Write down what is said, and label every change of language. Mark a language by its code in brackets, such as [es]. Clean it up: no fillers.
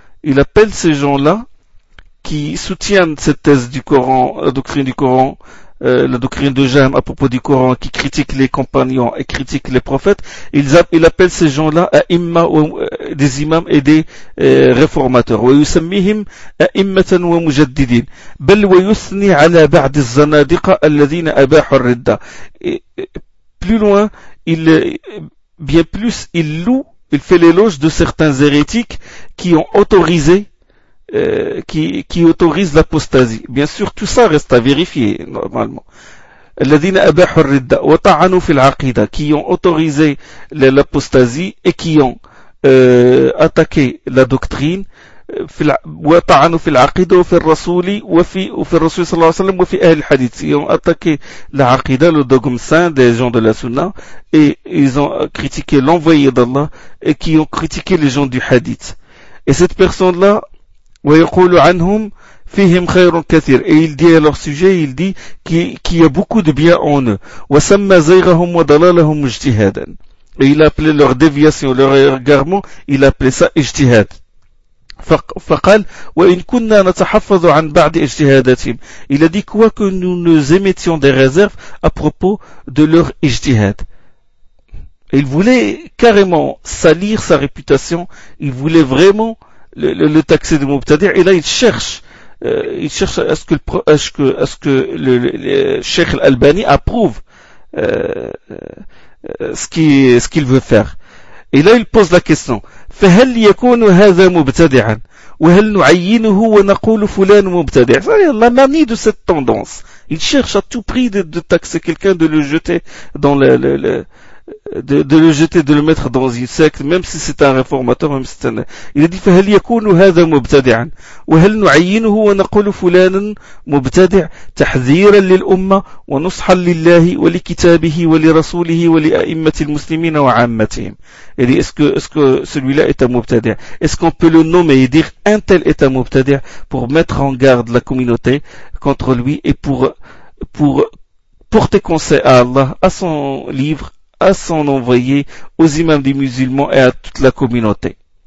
[fr] Il appelle ces gens-là qui soutiennent cette thèse du Coran, la doctrine du Coran, la doctrine de Jahm à propos du Coran, qui critique les compagnons et critique les prophètes. Il appelle ces gens-là à imma, des imams et des réformateurs. [ar] ويسميهم أئمة ومجددين بل ويثني على بعض الزنادقة الذين أباحوا الردة. [fr] Plus loin, il fait l'éloge de certains hérétiques qui ont autorisé qui autorise l'apostasie. Bien sûr, tout ça reste à vérifier normalement. [ar] الذين أباحوا الردة وطعنوا في العقيدة, [fr] qui ont autorisé l'apostasie et qui ont attaqué la doctrine, [ar] وطعنوا في العقيدة وفي الرسول وفي الرسول صلى الله عليه وسلم وفي أهل الحديث, [fr] ils ont attaqué la عقيدة, le dogme saint des gens de la Sunna, et ils ont critiqué l'envoyé d'Allah et qui ont critiqué les gens du hadith. Et cette personne là [ar] ويقول عنهم فيهم خير كثير. [fr] Et il dit à leur sujet, il dit qu'il y a beaucoup de bien en eux. [ar] وسمى زيغهم وضلالهم اجتهادا. [fr] Et il appelait leur déviation, leur égarement, il appelait ça اجتهاد. [ar] فقال وإن كنا نتحفظ عن بعض اجتهاداتهم. [fr] Il a dit quoique nous ne émettions des réserves à propos de leur اجتهاد. Il voulait carrément salir sa réputation. Il voulait vraiment le taxer de mubtadi', et là il cherche est-ce que le Cheikh Al-Albani approuve ce qu'il veut faire, et là il pose la question. [ar] فهل يكون هذا مبتدعا وهل نعينه ونقول فلان مبتدع. [fr] La manie de cette tendance, il cherche à tout prix de taxer quelqu'un, de le jeter dans de le mettre dans une secte, même si c'est un réformateur, même si c'est un... Il a dit, [ar] فهل يكون هذا مبتدعا وهل نعينه ونقول فلان مبتدع تحذيرا للأمة ونصحا لله ولكتابه ولرسوله ولأئمة المسلمين وعامتهم. [fr] Il dit, est-ce que celui-là est un مبتدع, est-ce qu'on peut le nommer et dire un tel est un مبتدع pour mettre en garde la communauté contre lui et pour porter conseil à Allah, à son livre, à son envoyé, aux imams des musulmans et à toute la communauté.